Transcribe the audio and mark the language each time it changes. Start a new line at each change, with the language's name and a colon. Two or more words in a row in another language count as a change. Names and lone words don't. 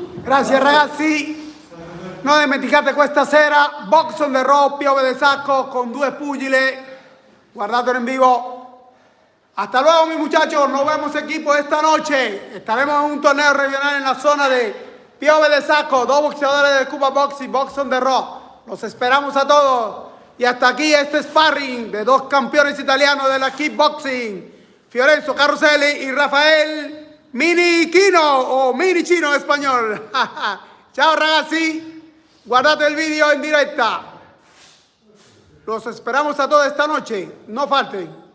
Italian: Grazie ragazzi, non dimenticate questa sera Box on the Road, Piove de Sacco con due pugile, guardatelo
Spanish: en vivo. Hasta luego mis muchachos, nos vemos equipo esta noche. Estaremos en un torneo regional en la zona de Piove de Sacco, dos boxeadores de Cuba Box y Box on the Road. Los esperamos a todos. Y hasta aquí este sparring de dos campeones italianos de la kickboxing, Fiorenzo Caroselli y Rafael Mini Chino o Mini Chino en español.
Italian: Ciao ragazzi, guardate
Spanish: el video en directa. Los esperamos a todos esta noche, no falten.